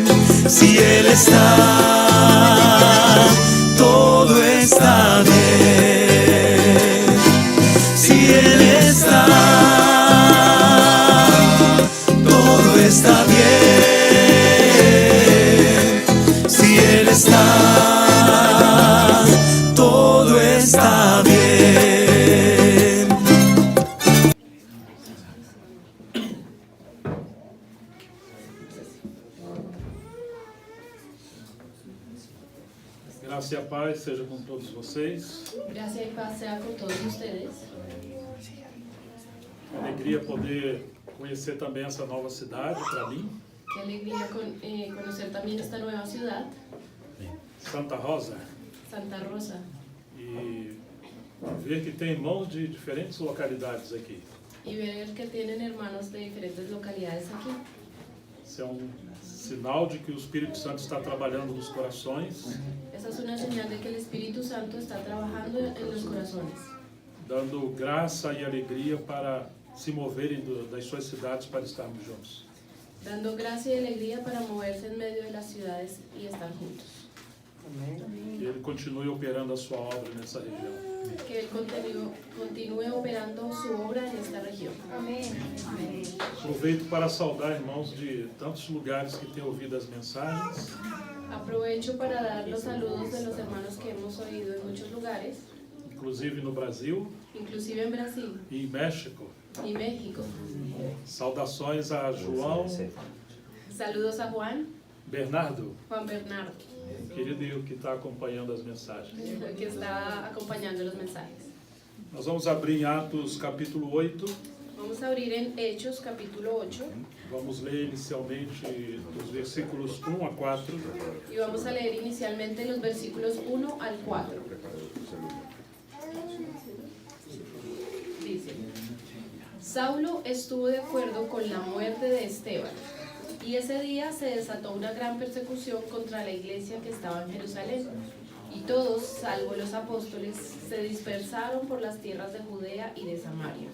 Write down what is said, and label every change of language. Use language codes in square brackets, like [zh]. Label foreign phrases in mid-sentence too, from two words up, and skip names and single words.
[es] Si Él está, todo está bien. Si Él está, todo está bien. Si Él está, todo está bien. [pt] Graça e a paz seja com todos vocês. [es] Gracia y paz sea con todos ustedes. [pt] Alegria poder conhecer também essa nova cidade para mim, [es] Qué alegría conocer también esta nueva ciudad, [pt] Santa Rosa, [es] Santa Rosa, [pt] e ver que tem irmãos de diferentes localidades aqui. [es] y ver que tienen hermanos de diferentes localidades aquí. [pt] Isso é sinal de que o Espírito Santo está trabalhando nos corações, [es] Esa es una señal de que el Espíritu Santo está trabajando en los corazones, [pt] dando graça e alegria para se moverem das suas cidades para estarmos juntos. [es] dando gracia y alegría para moverse en medio de las ciudades y estar juntos. [pt] Que Ele continue operando a sua obra nessa região. [es] Que Él continúe operando su obra en esta región. [pt] Aproveito para saudar irmãos de tantos lugares que têm ouvido as mensagens, [es] Aprovecho para dar los saludos de los hermanos que hemos oído en muchos lugares, [pt] inclusive no Brasil [es] inclusive en Brasil [pt] e em México. [es] y México. [pt] Saudações a João [es] Saludos a Juan [pt] Bernardo, [es] Bernardo, [pt] querido que está acompanhando as mensagens. [es] que está acompañando los mensajes. [pt] Nós vamos abrir em Atos capítulo 8, [es] Vamos a abrir en Hechos capítulo 8 [pt] vamos ler inicialmente dos versículos 1 a 4. [es] y vamos a leer inicialmente los versículos 1 al 4. Dice: Saulo estuvo de acuerdo con la muerte de Esteban, y ese día se desató una gran persecución contra la iglesia que estaba en Jerusalén, y todos, salvo los apóstoles, se dispersaron por las tierras de Judea y de Samaria.